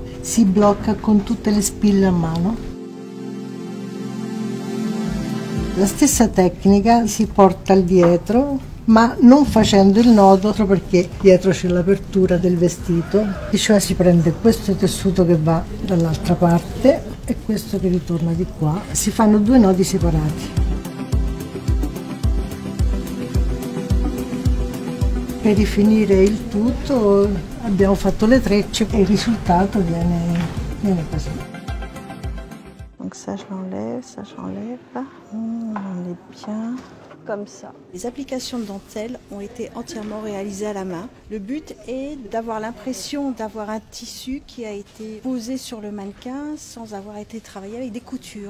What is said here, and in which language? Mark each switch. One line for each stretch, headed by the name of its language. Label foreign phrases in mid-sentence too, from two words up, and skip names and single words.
Italian: Si blocca con tutte le spille a mano. La stessa tecnica si porta al dietro, ma non facendo il nodo perché dietro c'è l'apertura del vestito, e cioè si prende questo tessuto che va dall'altra parte e questo che ritorna di qua. Si fanno due nodi separati. Per rifinire il tutto abbiamo fatto le trecce e il risultato viene così.
French: Donc ça j'enlève, on est bien comme ça. Les applications de dentelle ont été entièrement réalisées à la main. Le but est d'avoir l'impression d'avoir un tissu qui a été posé sur le mannequin sans avoir été travaillé avec des coutures.